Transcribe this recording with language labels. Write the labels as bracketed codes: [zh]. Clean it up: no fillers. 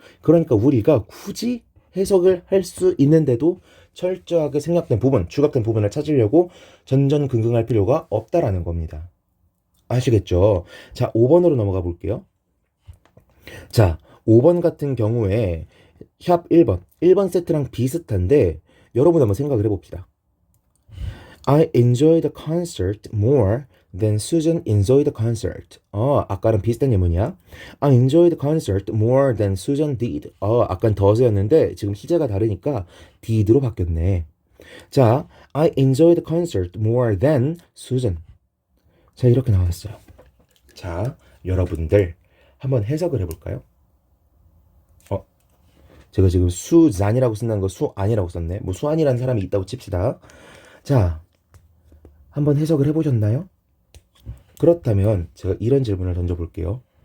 [ko] 그러니까 우리가 굳이 해석을 할 수 있는데도 철저하게 생략된 부분, 추가된 부분을 찾으려고 전전긍긍할 필요가 없다라는 겁니다. 아시겠죠? 자, 5번으로 넘어가 볼게요. 자, 5번 같은 경우에 샵 1번 세트랑 비슷한데 여러분 한번 생각을 해봅시다. [en] I enjoy the concert more than Susan enjoyed the concert. [ko] 아까랑 비슷한 예문이야. [en] I enjoyed the concert more than Susan did. [ko] 아까는 does였는데 지금 시제가 다르니까 did로 바뀌었네. 자, [en] I enjoyed the concert more than Susan. [ko] 자, 이렇게 나왔어요. 자, 여러분들 한번 해석을 해볼까요? 제가 지금 수잔이라고 쓴다는 거 수안이라고 썼네. 뭐 수안이라는 사람이 있다고 칩시다. 자, 한번 해석을 해보셨나요? 그렇다면 제가 이런 질문을 던져볼게요.